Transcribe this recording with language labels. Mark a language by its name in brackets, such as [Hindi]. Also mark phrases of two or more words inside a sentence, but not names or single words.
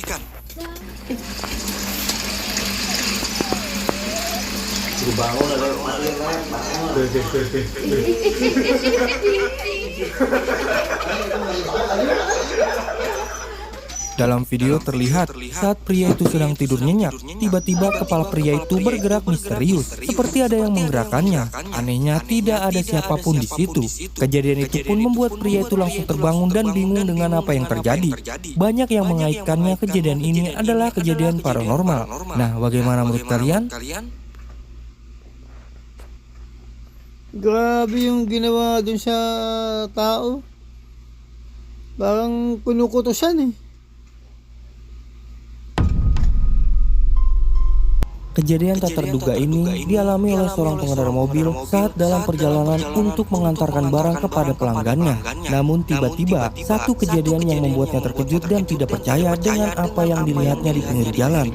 [Indonesian] Dalam video terlihat saat pria itu sedang tidur nyenyak, tiba-tiba kepala pria itu bergerak misterius, seperti ada yang menggerakkannya. Anehnya tidak ada siapapun di situ. Kejadian itu pun membuat pria itu langsung terbangun dan bingung dengan apa yang terjadi. Banyak yang mengaitkannya kejadian ini adalah kejadian paranormal. Nah, bagaimana menurut kalian? [Filipino] Grabe yung ginawa dun sa tao. Parang kinukutusan eh. [Indonesian] Kejadian tak terduga ini dialami oleh seorang pengendara mobil saat dalam perjalanan untuk mengantarkan barang kepada pelanggannya. Namun tiba-tiba, satu kejadian yang membuatnya terkejut dan tidak percaya dengan apa yang dilihatnya di pinggir jalan.